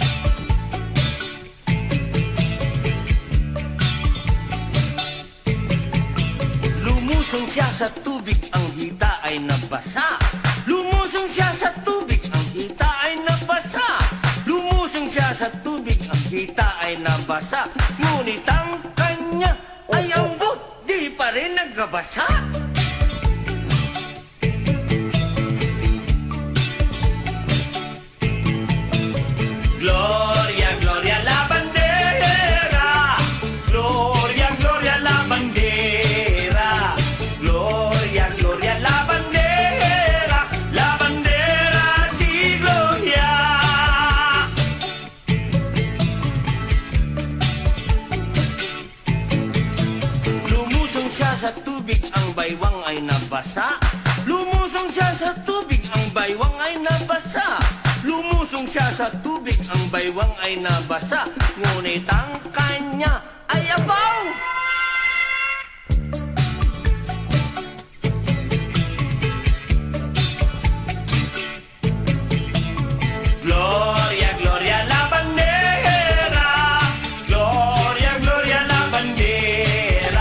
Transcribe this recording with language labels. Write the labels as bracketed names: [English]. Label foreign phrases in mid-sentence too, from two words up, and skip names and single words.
[Filipino] Lumusong siya sa tubig, ang hita ay nabasa. Lumusong siya sa tubig, ang hita ay nabasa. Lumusong siya sa tubig, ang hita ay nabasa. Ngunit ang kanya, ay ambot, di pa rin nagkabasa. [Spanish] Gloria, Gloria la bandera. Gloria, Gloria la bandera. Gloria, Gloria la bandera. La bandera si Gloria. [Filipino] Lumusong siya sa tubig, ang baywang ay nabasa. Lumusong siya sa tubig, ang baywang ay nabasa. Lumusong siya sa tubig, ang baywang ay nabasa. Ngunit ang kanya ay abaw. [Spanish] Gloria, Gloria la bandera. Gloria, Gloria la bandera.